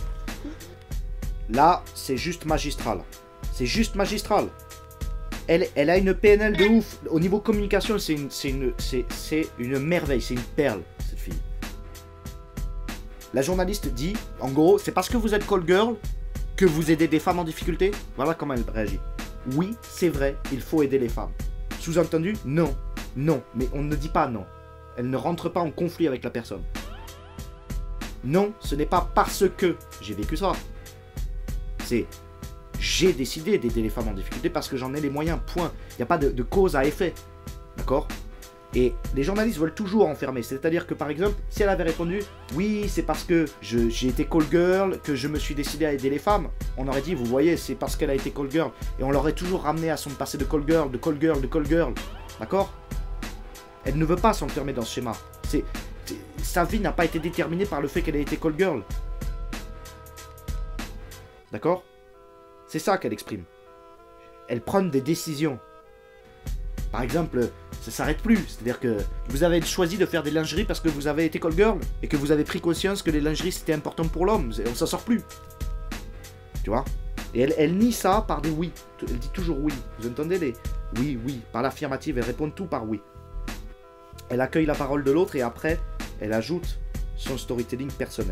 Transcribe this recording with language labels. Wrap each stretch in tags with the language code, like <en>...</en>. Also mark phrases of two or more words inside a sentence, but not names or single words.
<fr>Là, c'est juste magistral. C'est juste magistral. Elle a une PNL de ouf. Au niveau communication, c'est une merveille, c'est une perle, cette fille. La journaliste dit, en gros, c'est parce que vous êtes</fr> <en>call girl</en> <fr>que vous aidez des femmes en difficulté? Voilà comment elle réagit. Oui, c'est vrai, il faut aider les femmes. Sous-entendu, non. Non, mais on ne dit pas non. Elle ne rentre pas en conflit avec la personne. Non, ce n'est pas parce que j'ai vécu ça. C'est j'ai décidé d'aider les femmes en difficulté parce que j'en ai les moyens, point. Il n'y a pas de cause à effet. D'accord? Et les journalistes veulent toujours enfermer. C'est-à-dire que par exemple, si elle avait répondu « Oui, c'est parce que j'ai été</fr> <en>call girl</en> <fr>que je me suis décidé à aider les femmes », on aurait dit « Vous voyez, c'est parce qu'elle a été</fr> <en>call girl ».</en> <fr>Et on l'aurait toujours ramené à son passé de</fr> <en>call girl,</en> <fr>de</fr> <en>call girl,</en> <fr>de</fr> <en>call girl.</en> <fr>D'accord? Elle ne veut pas s'enfermer dans ce schéma. Sa vie n'a pas été déterminée par le fait qu'elle ait été</fr> <en>call girl.</en> <fr>D'accord? C'est ça qu'elle exprime. Elle prend des décisions. Par exemple, ça s'arrête plus. C'est-à-dire que vous avez choisi de faire des lingeries parce que vous avez été</fr> <en>call girl</en> <fr>et que vous avez pris conscience que les lingeries c'était important pour l'homme. On s'en sort plus. Tu vois? Et elle nie ça par des oui. Elle dit toujours oui. Vous entendez les oui, oui. Par l'affirmative, elle répond tout par oui. Elle accueille la parole de l'autre et après, elle ajoute son storytelling personnel.</fr>